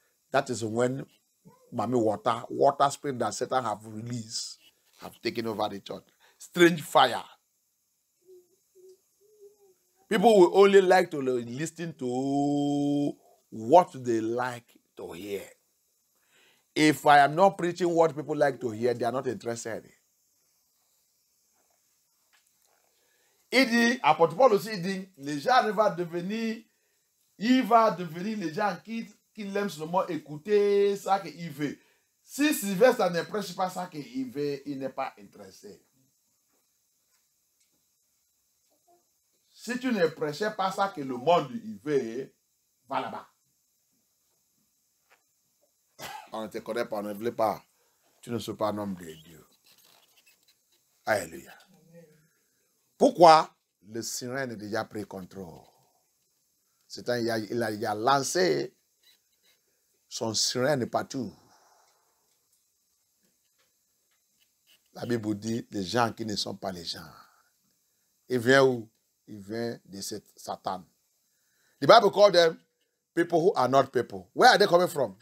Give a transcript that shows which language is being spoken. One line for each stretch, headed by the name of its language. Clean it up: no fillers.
English: That is when Mami water spirit that Satan have released, have taken over the church. Strange fire. People will only like to listen to what they like to hear. If I am not preaching what people like to hear, they are not interested.
French: Il dit, apôtre Paul aussi dit, les gens vont devenir, il va devenir les gens qui l'aiment seulement écouter ça qu'il veut. Si Sylvestre ne prêche pas ça qu'il veut, il n'est pas intéressé. Si tu ne prêchais pas ça que le monde il veut, va là-bas. On ne te connaît pas, on ne veut pas. Tu ne seras pas un homme de Dieu. Alléluia. Pourquoi? Le sirène a déjà pris contrôle. Il a lancé son sirène partout. La Bible dit les gens qui ne sont pas les gens. Il vient où? Il vient de Satan.
English: The Bible called them people who are not people. Where are they coming from?